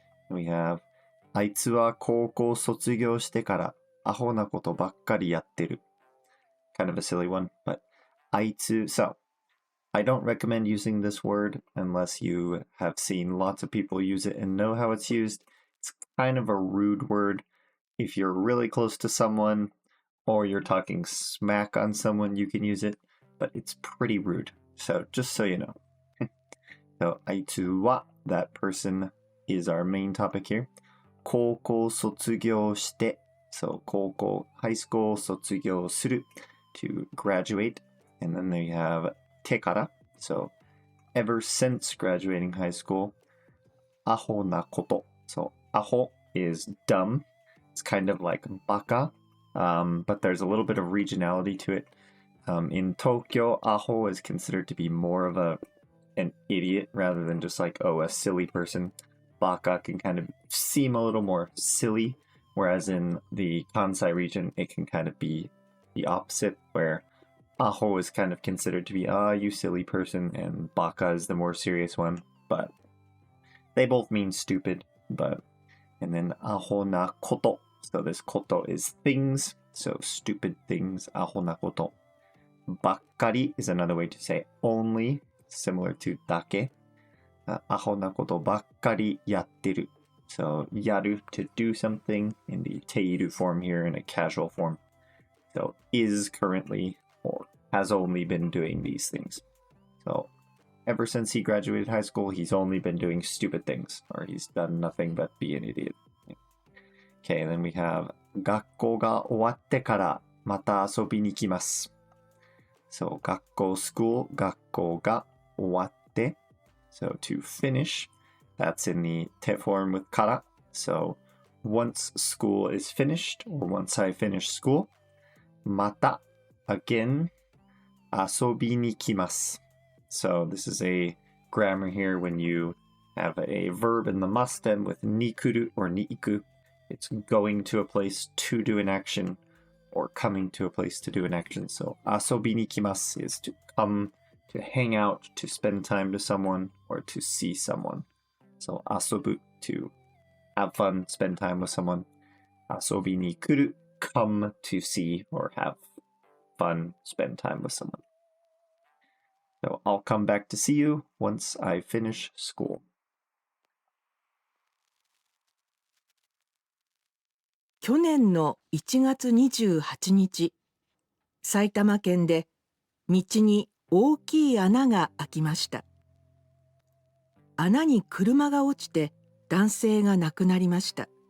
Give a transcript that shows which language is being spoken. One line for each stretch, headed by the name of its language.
English: we have
Japanese: あいつは高校卒業してからアホなことばっかりやってる
English: kind of a silly one but あいつ so I don't recommend using this word unless you have seen lots of people use it and know how it's used. It's kind of a rude word. If you're really close to someone or you're talking smack on someone, you can use it, but it's pretty rude. So just so you know. So, あいつは that person is our main topic here. 高校卒業して so 高校 high school 卒業する to graduate. And then they have てから so ever since graduating high school. アホなこと so アホ is dumb. It's kind of like baka, but there's a little bit of regionality to it. In Tokyo, aho is considered to be more of an idiot rather than just like, oh, a silly person. Baka can kind of seem a little more silly, whereas in the Kansai region, it can kind of be the opposite, where aho is kind of considered to be, you silly person, and baka is the more serious one. But they both mean stupid, and then aho na koto. So this koto is things, so stupid things, aho na koto. Bakkari is another way to say only, similar to dake.
Japanese: Aho na koto bakkari yatteru.
English: So yaru, to do something, in the teiru form here in a casual form. So is currently or has only been doing these things. So ever since he graduated high school, he's only been doing stupid things, or he's done nothing but be an idiot. Okay, then we have
Japanese: 学校が終わってからまた遊びに来ます。
English: So 学校 school 学校が終わって so to finish, that's in the te form with から so once school is finished or once I finish school また again 遊びに来ます so this is a grammar here when you have a verb in the must stem with ni kuru or ni iku. It's going to a place to do an action or coming to a place to do an action. So, 遊びに来ます is to come, to hang out, to spend time to someone, or to see someone. So, 遊ぶ to have fun, spend time with someone. 遊びに来る come to see or have fun, spend time with someone. So, I'll come back to see you once I finish school.
Japanese: 去年の1月28日、埼玉県で道に大きい穴が開きました。穴に車が落ちて男性が亡くなりました。